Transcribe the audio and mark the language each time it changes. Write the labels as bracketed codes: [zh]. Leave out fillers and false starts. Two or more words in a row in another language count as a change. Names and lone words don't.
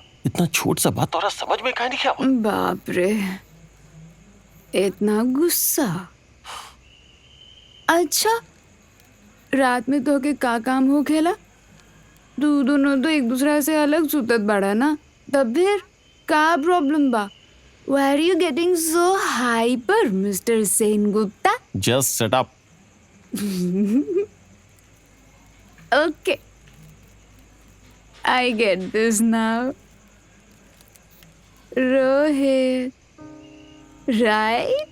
[bho] इतना छोट सा बात तोरा समझ में काहे नहीं आवत? बाप रे, इतना गुस्सा। अच्छा, रात में तो के का काम हो खेला? तू दोनों तो एक दूसरा से अलग सुतत बाड़ा ना, तब फिर का प्रॉब्लम बा? [en] Why are you getting so hyper, Mr. Sengupta? Just shut up. Okay, I get this now. Rohit, right?